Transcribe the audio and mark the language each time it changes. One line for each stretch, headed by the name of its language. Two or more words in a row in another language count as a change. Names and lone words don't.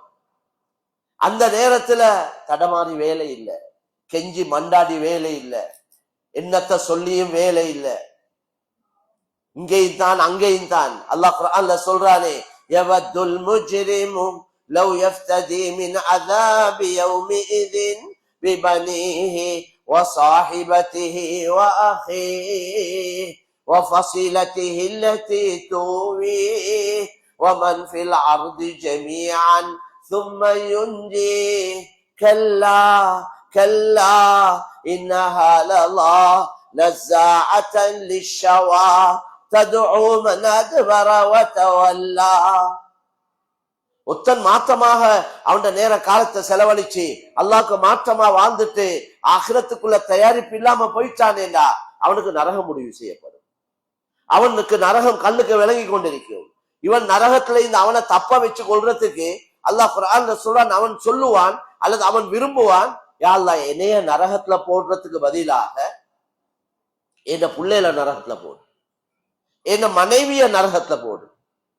Tamil: அந்த நேரத்துல தடமாறி வேலை இல்லை, கெஞ்சி மண்டாடி வேலை இல்லை, என்னத்தை சொல்லியும் வேலை இல்லை, இங்கேயும் தான் அங்கேயும் தான். அல்லாஹ் குர்ஆன்ல சொல்றானே,
Arabic: يود المجرم لو يفتدي من عذاب يومئذ ببنيه وصاحبته وأخيه وفصيلته التي تؤويه ومن في الأرض جميعا ثم ينجيه كلا كلا إنها لظى نزاعة للشوى تدعو من أدبر وتولى.
Tamil: ஒத்தன் மாற்றமாக அவன் நேர காலத்தை செலவழிச்சு அல்லாஹ்க்கு மாற்றமா வாழ்ந்துட்டு ஆகிரத்துக்குள்ள தயாரிப்பு இல்லாம போயிட்டானேண்டா அவனுக்கு நரகம் முடிவு செய்யப்படும். அவனுக்கு நரகம் கண்ணுக்கு விளங்கி கொண்டிருக்கும். இவன் நரகத்துல இந்த அவனை தப்ப வச்சு கொள்றதுக்கு அல்லாஹ் குர்ஆன்ல சொல்றான், அவன் சொல்லுவான் அல்லது அவன் விரும்புவான்,
Arabic: يا الله
Tamil: என்னைய நரகத்துல போடுறதுக்கு பதிலாக என்ன பிள்ளையில நரகத்துல போடு, என்ன மனைவிய நரகத்துல போடு,